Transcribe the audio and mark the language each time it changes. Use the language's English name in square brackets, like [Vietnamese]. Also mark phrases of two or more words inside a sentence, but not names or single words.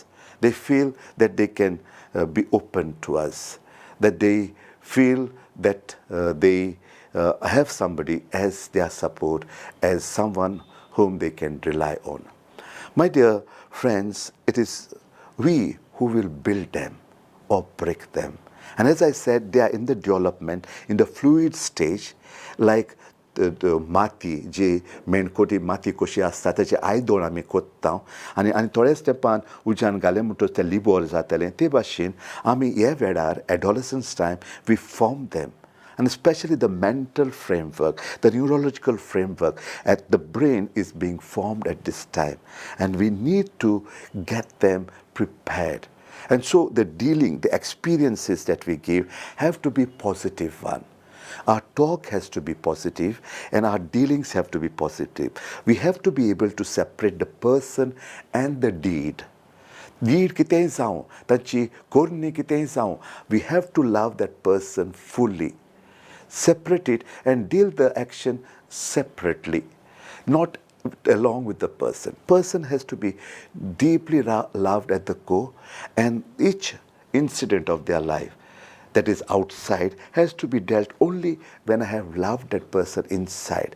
[English] They feel that they can be open to us, that they feel that they have somebody as their support, as someone whom they can rely on. My dear friends, it is we who will build them or break them. And as I said, they are in the development, in the fluid stage, like the [Konkani] माती जे मेणकोटी माती कशी आसता तेचे आयदोळ आमी कोत्ता आनी थोडेच तेंपान उज्यान घालें म्हणटच तें लिबोर जातलें ते भाशेन आमी हे वेळार [English] adolescence time we form them. And especially the mental framework, the neurological framework at the brain is being formed at this time. And we need to get them prepared. And so the experiences that we give have to be positive one. Our talk has to be positive and our dealings have to be positive. We have to be able to separate the person and the deed. [Konkani] Deed कितेंय जावं, ताची कोरणी कितेंय जावं, [English] we have to love that person fully. Separate it and deal the action separately, not along with the person. Person has to be deeply loved at the core, and each incident of their life that is outside has to be dealt only when I have loved that person inside.